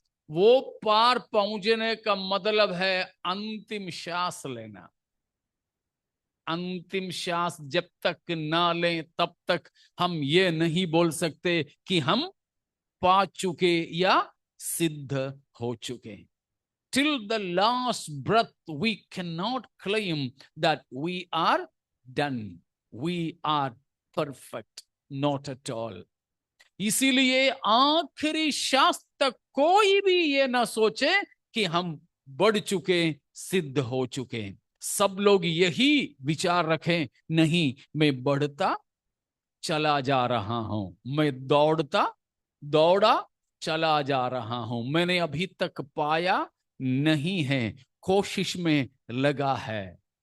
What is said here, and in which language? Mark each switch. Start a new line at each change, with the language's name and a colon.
Hindi: वो पार पहुंचने का मतलब है अंतिम श्वास लेना। अंतिम श्वास जब तक ना लें तब तक हम ये नहीं बोल सकते कि हम पा चुके या सिद्ध हो चुके।
English: Till the last breath we cannot claim that we are done, we are perfect, not at all।
Hindi: इसीलिए आखिरी श्वास तक कोई भी ये ना सोचे कि हम बढ़ चुके, सिद्ध हो चुके। सब लोग यही विचार रखें, नहीं, मैं बढ़ता चला जा रहा हूं, मैं दौड़ा चला जा रहा हूं, मैंने अभी तक पाया नहीं है, कोशिश में लगा है।